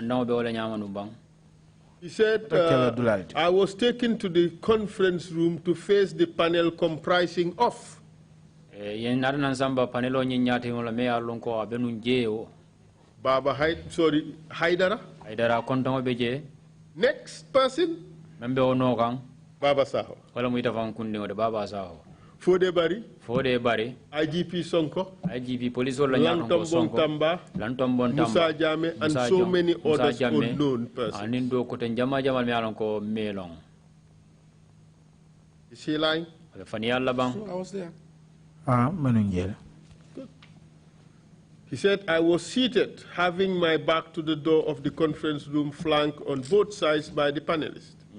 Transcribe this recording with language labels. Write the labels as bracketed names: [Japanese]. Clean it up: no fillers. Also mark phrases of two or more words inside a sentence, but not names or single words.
[English] He said, I was taken to the conference room to face the panel comprising of Baba Haidara. Next person, Baba Saho. Fode Bari, IGP Sonko, Lantombong Tamba, Musa Jame, and so many others unknown persons. Is he lying? So I was there. Good. He said, I was seated, having my back to the door of the conference room, flanked on both sides by the panelists.